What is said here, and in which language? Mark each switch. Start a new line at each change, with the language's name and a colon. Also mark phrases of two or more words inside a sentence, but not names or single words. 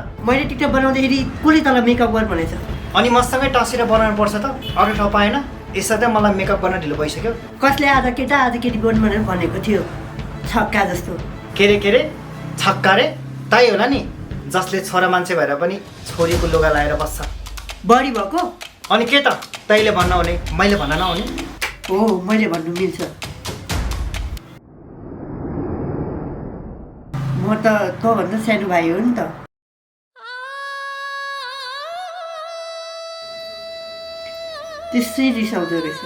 Nepali: मैले टिकटक बनाउँदाखेरि कसले तँलाई मेकअप गर भनेछ अनि मसँगै टसेर बनाउनु पर्छ त अरू ठाउँ पाएन यसै त मलाई मेकअप गर्न ढिलो भइसक्यो कसले आज केटा आज केटी गर्नु भनेर भनेको थियो छक्का जस्तो के रे छक्का रे ताई होला नि जसले छोरा मान्छे भएर पनि छोरीको लुगा लाएर बस्छ बढी भएको अनि के त तैँले भन्न हुने मैले भन्न नहुने हो मैले भन्नु मिल्छ म त तँभन्दा सानो भाइ हो नि त त्यसै रिसाउँदो रहेछ